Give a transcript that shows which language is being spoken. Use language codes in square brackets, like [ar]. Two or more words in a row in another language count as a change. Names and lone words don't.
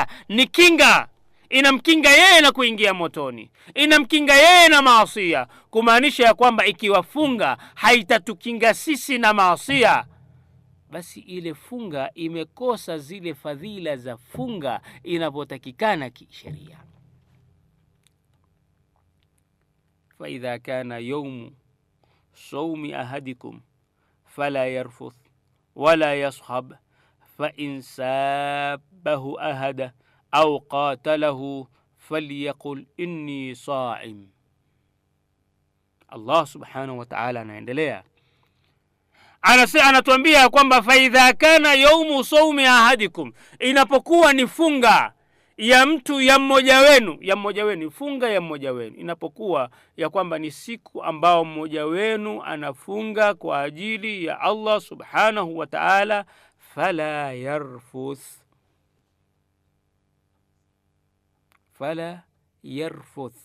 [sw] Ni kinga, inamkinga yeye na kuingia motoni, inamkinga yeye na maasiya, kumaanisha ya kwamba ikiwa funga haitatukinga sisi na maasiya, basi ile funga imekosa zile fadhila za funga inavyotakikana kisheria. [ar] فإذا كان يوم صوم أحدكم فلا يرفث ولا يصخب فإن سابه أحد أو قاتله فليقل إني صائم. الله سبحانه وتعالى [sw] anaendelea, anatuambia kwamba [ar] فإذا كان يوم صوم أحدكم, [sw] inapokuwa ni funga ya mtu ya mmoja wenu, funga ya mmoja wenu, inapokuwa ya kwamba ni siku ambao mmoja wenu anafunga kwa ajili ya [ar] الله سبحانه وتعالى, فلا يرفث.